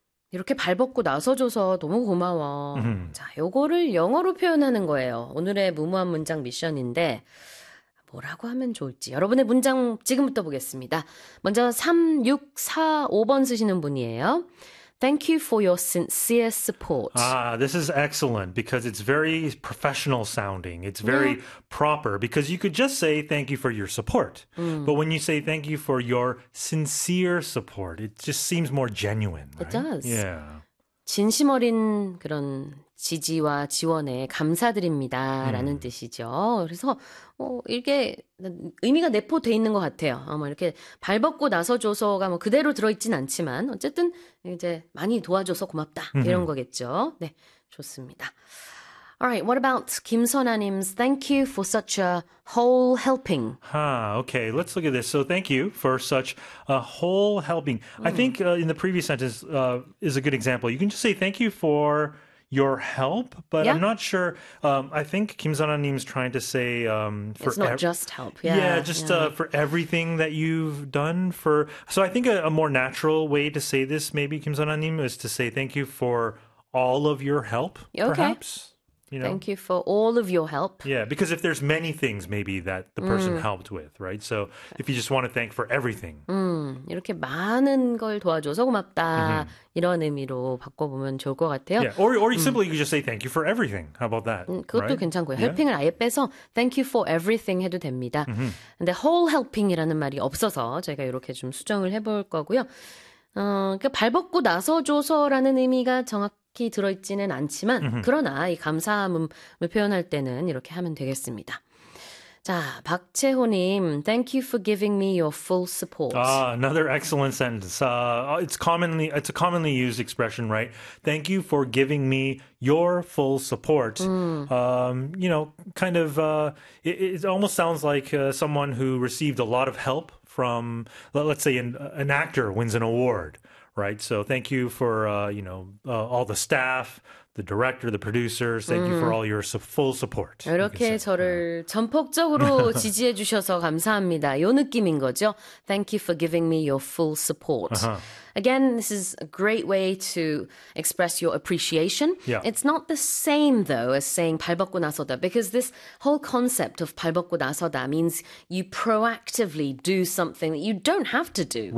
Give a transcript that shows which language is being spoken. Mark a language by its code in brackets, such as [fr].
[ko] 이렇게 발벗고 나서줘서 너무 고마워. 자, 요거를 영어로 표현하는 거예요. 오늘의 무모한 문장 미션인데 뭐라고 하면 좋을지. 여러분의 문장 지금부터 보겠습니다. 먼저 3645번 쓰시는 분이에요. [en] Thank you for your sincere support. Ah, this is excellent because it's very professional sounding. It's very proper because you could just say thank you for your support. But when you say thank you for your sincere support, it just seems more genuine. It does. Yeah. [ko] 진심 어린 그런 지지와 지원에 감사드립니다라는 뜻이죠. 그래서 이게 의미가 내포돼 있는 것 같아요. 이렇게 발벗고 나서줘서가 뭐 그대로 들어있진 않지만 어쨌든 이제 많이 도와줘서 고맙다 이런 거겠죠. 네, 좋습니다. [en] Alright, what about 김선아님's thank you for such a whole helping? Okay, let's look at this. So thank you for such a whole helping. I think in the previous sentence is a good example. You can just say thank you for your help, but I'm not sure. I think 김선아님's trying to say for it's not just help. Yeah, for everything that you've done. So I think a more natural way to say this maybe, 김선아님, is to say thank you for all of your help, perhaps. Okay. You know? Thank you for all of your help. Yeah, because if there's many things maybe that the person helped with, right? So if you just want to thank for everything. [ko] 이렇게 많은 걸 도와줘서 고맙다. 이런 의미로 바꿔보면 좋을 것 같아요. [en] Yeah. Or simply you could just say thank you for everything. How about that? [ko] 그것도 [en] right? [ko] 괜찮고요. Helping을 아예 빼서 [en] thank you for everything [ko] 해도 됩니다. 근데 whole helping이라는 말이 없어서 저희가 이렇게 좀 수정을 해볼 거고요. 그러니까 발벗고 나서줘서라는 의미가 정확히 들어있지는 않지만 그러나 이 감사함을 표현할 때는 이렇게 하면 되겠습니다. [en] 자, 박채호님, thank you for giving me your full support. Ah, another excellent sentence. It's a commonly used expression, right? Thank you for giving me your full support. You know, kind of, it almost sounds like someone who received a lot of help from, let's say, an actor wins an award, right? So thank you for, all the staff, the director, the producers. Thank you for all your full support. [ko] 이렇게 저를 전폭적으로 지지해 주셔서 감사합니다. 요 느낌인 거죠. [en] Thank you for giving me your full support. Again, this is a great way to express your appreciation. Yeah. It's not the same, though, as saying [ko] 발벗고 나서다, [en] because this whole concept of 발벗고 나서다 means you proactively do something that you don't have to do